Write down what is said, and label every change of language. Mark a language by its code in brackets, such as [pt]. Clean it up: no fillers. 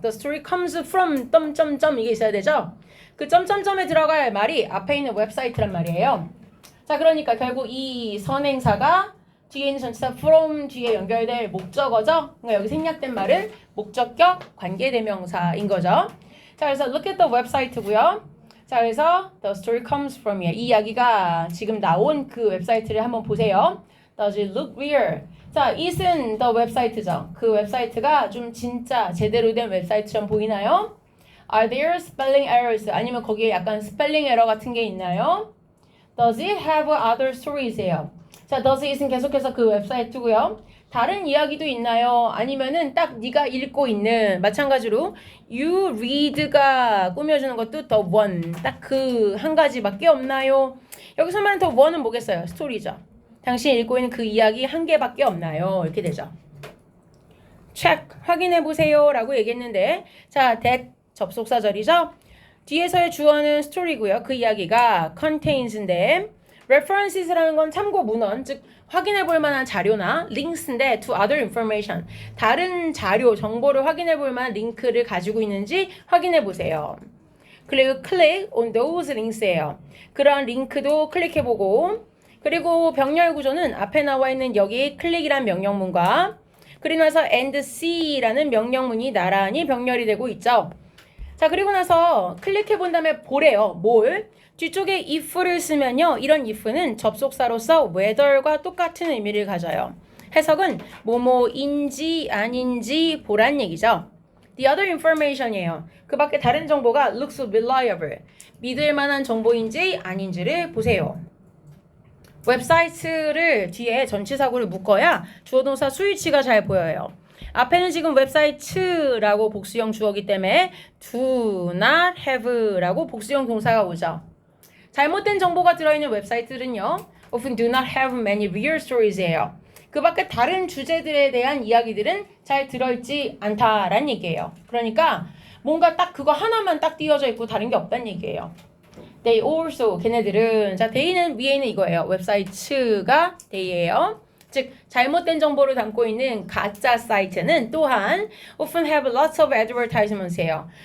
[en] The story comes from [ko] 점점점 이게 있어야 되죠? 그 점점점에 들어갈 말이 앞에 있는 웹사이트란 말이에요. 자, 그러니까 결국 이 선행사가 뒤에 있는 전치사 from 뒤에 연결될 목적어죠. 그러니까 여기 생략된 말은 목적격 관계대명사인 거죠. 자, 그래서 [en] look at the website고요. [ko] 자, 그래서 [en] the story comes from here. [ko] 이 이야기가 지금 나온 그 웹사이트를 한번 보세요. [en] Does it look real? [ko] 자, it은 the 웹사이트죠. 그 웹사이트가 좀 진짜 제대로 된 웹사이트처럼 보이나요? [en] Are there spelling errors? [ko] 아니면 거기에 약간 스펠링 에러 같은 게 있나요? [en] Does it have other stories예요. [ko] 자, does it은 계속해서 그 웹사이트고요. 다른 이야기도 있나요? 아니면은 딱 네가 읽고 있는 마찬가지로 [en] you read [ko] 가 꾸며주는 것도 the one 딱 그 한 가지밖에 없나요? 여기서 말하는 the one은 뭐겠어요? 스토리죠. 당신이 읽고 있는 그 이야기 한 개밖에 없나요? 이렇게 되죠. check 확인해 보세요 라고 얘기했는데 자, that 접속사절이죠. 뒤에서의 주어는 스토리고요. 그 이야기가 contains인데 references라는 건 참고 문헌, 즉 확인해 볼 만한 자료나 links인데 [en] to other information, [ko] 다른 자료, 정보를 확인해 볼 만한 링크를 가지고 있는지 확인해 보세요. 그리고 [en] click on those links예요. [ko] 그런 링크도 클릭해 보고 그리고 병렬 구조는 앞에 나와 있는 여기 클릭이란 명령문과 그리고 나서 [en] and see [ko] 라는 명령문이 나란히 병렬이 되고 있죠. 자, 그리고 나서 클릭해 본 다음에 보래요. 뭘? 뒤쪽에 if를 쓰면요. 이런 if는 접속사로서 whether과 똑같은 의미를 가져요. 해석은 뭐뭐인지 아닌지 보란 얘기죠. [en] The other information이에요. [ko] 그 밖에 다른 정보가 [en] looks reliable. [ko] 믿을 만한 정보인지 아닌지를 보세요. 웹사이트를 뒤에 전치사구를 묶어야 주어동사 수위치가 잘 보여요. 앞에는 지금 웹사이트라고 복수형 주어기 때문에 [en] do not have [ko] 라고 복수형 동사가 오죠. 잘못된 정보가 들어있는 웹사이트는요. [en] often do not have many real stories예요. [ko] 그 밖에 다른 주제들에 대한 이야기들은 잘 들어있지 않다라는 얘기예요. 그러니까 뭔가 딱 그거 하나만 딱 띄어져 있고 다른 게 없다는 얘기예요. [en] They also [ko] 걔네들은 자 they는 위에 있는 이거예요. 웹사이트가 they예요. 즉 잘못된 정보를 담고 있는 가짜 사이트는 또한 [en] often have lots of advertisements [ko] 예요.